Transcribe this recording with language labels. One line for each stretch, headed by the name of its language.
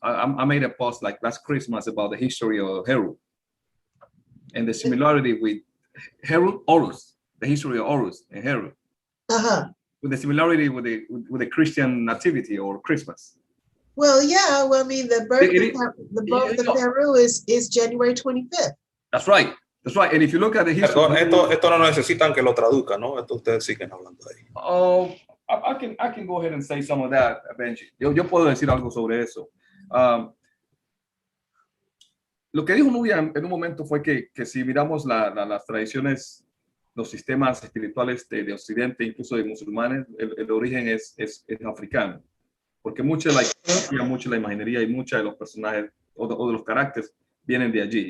English: I made a post like last Christmas about the history of Heru and the similarity with Horus, the history of Horus and Heru. Uh-huh. With the similarity with the Christian nativity or Christmas. Well, yeah. Well, I mean, the birth of Peru is January 25th. That's right. That's right. And if you look at the history,
Spanish: esto no necesitan que lo traduzca, ¿no? Esto ustedes siguen hablando ahí.
English: Oh, I can go ahead and say some of that, Benji.
Spanish: Yo puedo decir algo sobre eso. Lo que dijo Nubia en un momento fue que si miramos las tradiciones, los sistemas espirituales de Occidente, incluso de musulmanes, el origen es africano. Porque mucha de la historia, mucha de la imaginería y muchos de los personajes o de los caracteres vienen de allí.